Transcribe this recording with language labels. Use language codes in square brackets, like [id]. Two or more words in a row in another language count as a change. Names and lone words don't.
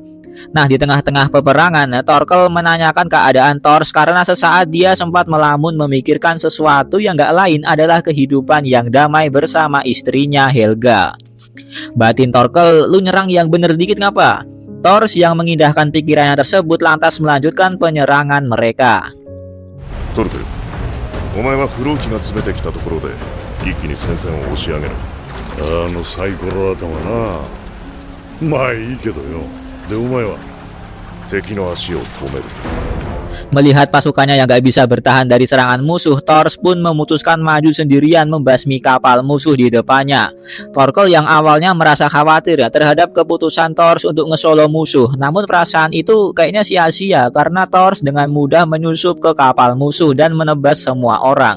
[id] Nah, di tengah-tengah peperangan, Thorkel menanyakan keadaan Thors karena sesaat dia sempat melamun memikirkan sesuatu yang gak lain adalah kehidupan yang damai bersama istrinya Helga. Batin Thorkel, lu nyerang yang bener dikit ngapa? Thors yang mengindahkan pikirannya tersebut lantas melanjutkan penyerangan mereka. Thorkel, [ja] お前は不老機が詰めてきたところで一気に戦線を押し上げる。サイコロ頭な。まあいいけどよ。でお前は敵の足を止める。 [id] Melihat pasukannya yang gak bisa bertahan dari serangan musuh, Thors pun memutuskan maju sendirian membasmi kapal musuh di depannya. Thorkel yang awalnya merasa khawatir terhadap keputusan Thors untuk ngesolo musuh. Namun perasaan itu kayaknya sia-sia karena Thors dengan mudah menyusup ke kapal musuh dan menebas semua orang.